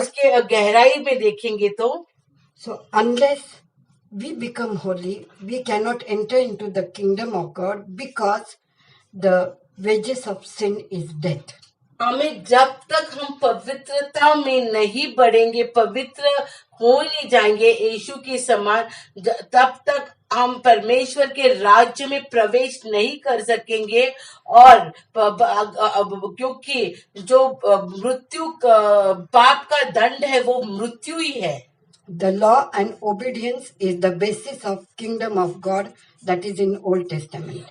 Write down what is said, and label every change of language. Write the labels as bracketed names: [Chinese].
[Hindi] उसके गहराई में देखेंगे तो [English] so unless we become holy, we cannot enter into the kingdom of God, because the wages of sin is death. [Hindi] हमें जब तक हम पवित्रता में नहीं बढ़ेंगे, पवित्र हो नहीं जाएंगे यीशु के समान, तब तक हम परमेश्वर के राज्य में प्रवेश नहीं कर सकेंगे। और क्योंकि जो मृत्यु पाप का दंड है वो मृत्यु ही है। [English] The law and obedience is the basis of kingdom of God, that is in Old Testament.